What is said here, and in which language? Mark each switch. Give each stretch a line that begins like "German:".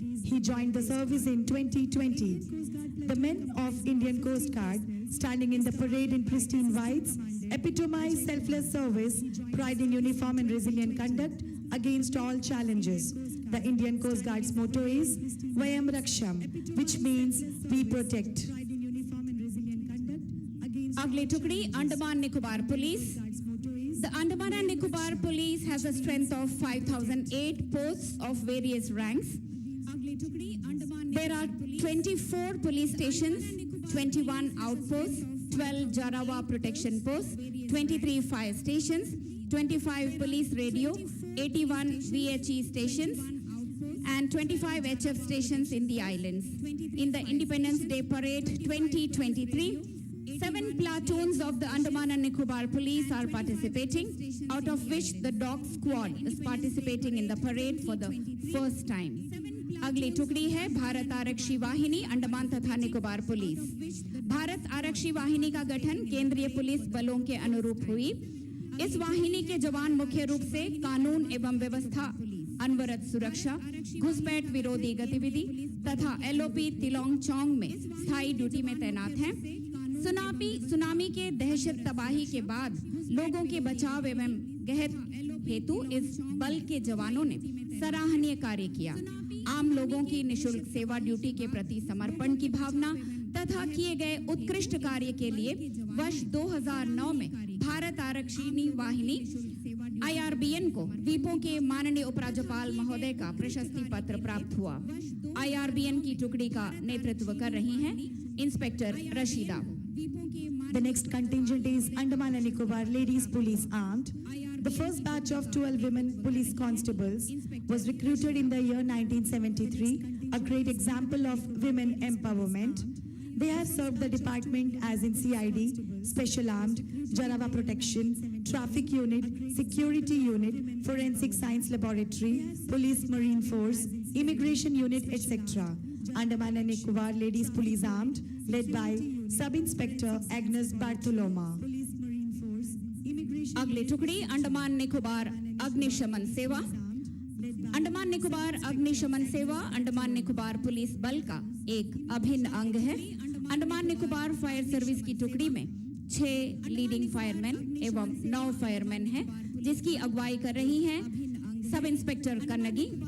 English: He joined the service in 2020. The men of Indian Coast Guard, standing in the parade in pristine whites, epitomize selfless service, pride in uniform and resilient conduct against all challenges. The Indian Coast Guard's motto is Vayam Raksham, which means we protect.
Hindi: अगली टुकड़ी Andaman Nicobar police.
English: The Andaman and Nicobar Police has a strength of 5,008 posts of various ranks. There are 24 police stations, 21 outposts, 12 Jarawa protection posts, 23 fire stations, 25 police radio, 81 VHE stations, and 25 HF stations in the islands. In the Independence Day Parade 2023, 7 platoons of the Andaman and Nicobar Police are participating, out of which the Dog Squad is participating in the parade for the first time.
Hindi: अगली टुकड़ी है भारत आरक्षी वाहिनी अंडमान तथा Nicobar police. Bharat आरक्षी वाहिनी का गठन केंद्रीय पुलिस बलों के अनुरूप हुई. इस वाहिनी के जवान मुख्य रूप से कानून एवं व्यवस्था, अनवरत सुरक्षा, घुसपैठ विरोधी गतिविधि तथा एलओपी तिलोंग चौंग में स्थायी ड्यूटी में तैनात हैं. सुनामी के दहशत तबाही के बाद लोगों के बचाव एवं गहत हेतु इस बल के जवानों ने सराहनीय कार्य किया. आम लोगों की निशुल्क सेवा ड्यूटी के प्रति समर्पण की भावना तथा किए गए उत्कृष्ट कार्य के लिए वर्ष 2009 में भारत आरक्षी वाहिनी IRBN को द्वीपों के माननीय उपराज्यपाल महोदय का प्रशस्ति पत्र प्राप्त हुआ. IRBN की टुकड़ी का नेतृत्व कर रही हैं inspector Rashida.
English: The next contingent is Andaman and Nicobar Ladies Police Armed. The first batch of 12 women police constables was recruited in the year 1973, a great example of women empowerment. They have served the department as in CID, Special Armed, Jarawa Protection, Traffic Unit, Security Unit, Forensic Science Laboratory, Police Marine Force, Immigration Unit, etc. Andaman and Nicobar Ladies Police Armed, led by Sub-Inspector Agnes Bartoloma.
Hindi: अगली टुकड़ी अंडमान निकोबार अग्निशमन सेवा. अंडमान निकोबार अग्निशमन सेवा Andaman Nicobar police बल का एक अभिन्न अंग है. अंडमान निकोबार फायर सर्विस की टुकड़ी में 6 लीडिंग फायरमैन एवं 9 फायरमैन हैं, जिसकी अगुवाई कर रही हैं सब इंस्पेक्टर कन्नगी.